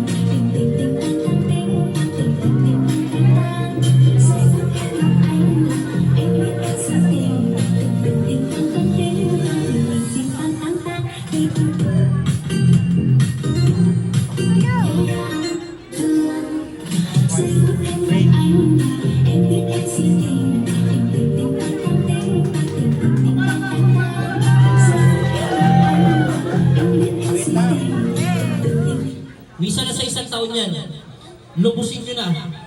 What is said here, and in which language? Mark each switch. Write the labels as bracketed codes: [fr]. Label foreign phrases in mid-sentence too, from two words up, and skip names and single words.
[vi] tình tình tình tan tan tình tình tình tình tan tan giây phút em gặp anh là em biết anh si tình tình tình tình tan tan tình tình tình tình tan tan tan tình tình giây phút em gặp anh là em biết anh si tình tình tình tình tan tan tình tình tình tình tan tan [tl] Misa na sa isang taon yan. Lubusin nyo na.